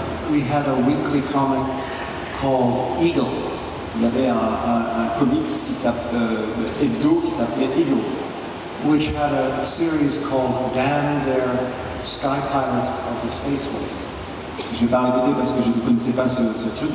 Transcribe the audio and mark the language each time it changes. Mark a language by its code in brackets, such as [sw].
[en] We had a weekly comic called Eagle. [fr] Il y avait un comics hebdo qui s'appelait Eagle, [en] which had a series called Dan Dare, Sky Pilot of the Spaceways. [fr] Je ne vais pas répéter parce que je ne connaissais pas ce truc.